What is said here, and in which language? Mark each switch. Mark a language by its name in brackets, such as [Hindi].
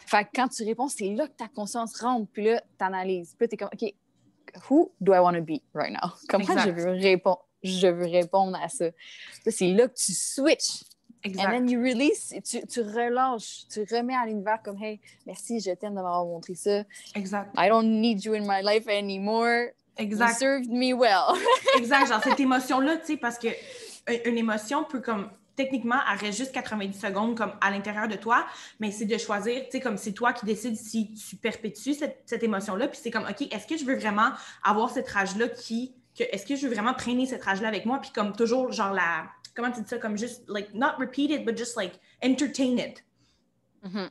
[French] Fait que quand tu réponds, c'est là que ta conscience rentre, puis là, t'analyses. Puis là, t'es comme, OK, [English] who do I want to be right now? [French] Comment je veux répondre à ça? Là, c'est là que tu switches. Exact. [English] And then you release, [French] tu relâches, tu remets à l'univers comme, hey, merci, je t'aime de m'avoir montré ça. Exact. [English] I don't need you in my life anymore. [French] Exact. [English] You served me well. [French] Exact, genre cette émotion-là, tu sais, parce que une émotion peut comme, techniquement, elle reste juste 90 secondes comme à l'intérieur de toi, mais c'est de choisir, tu sais, comme c'est toi qui décides si tu perpétues cette émotion-là, puis c'est comme, OK, est-ce que je veux vraiment avoir cette rage-là est-ce que je veux vraiment traîner cette rage-là avec moi, puis comme toujours, genre comment tu dis ça, comme juste, like, [English] not repeat it, but just, like, entertain it. [French] Mm-hmm.